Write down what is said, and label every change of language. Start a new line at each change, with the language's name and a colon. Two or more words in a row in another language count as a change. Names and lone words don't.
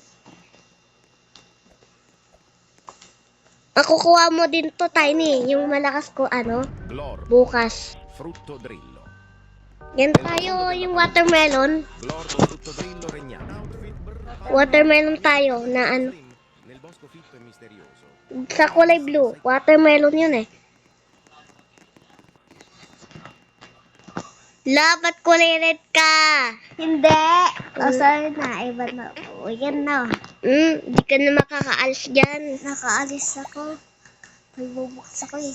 Filipino: Ako kuha mo din to, Tiny. Yung malakas ko, Glor, bukas. frutto drillo. Yan tayo, yung watermelon. Glor, frutto drillo regnano. Watermelon tayo na
Italian: Nel bosco fitto e misterioso.
Filipino: sa kulay blue. Watermelon yun eh. Labat kulay red ka. Hindi! Sorry na, iba na. O, yan na. Di ka na makakaalis dyan. Nakaalis ako. May bubukas ako eh.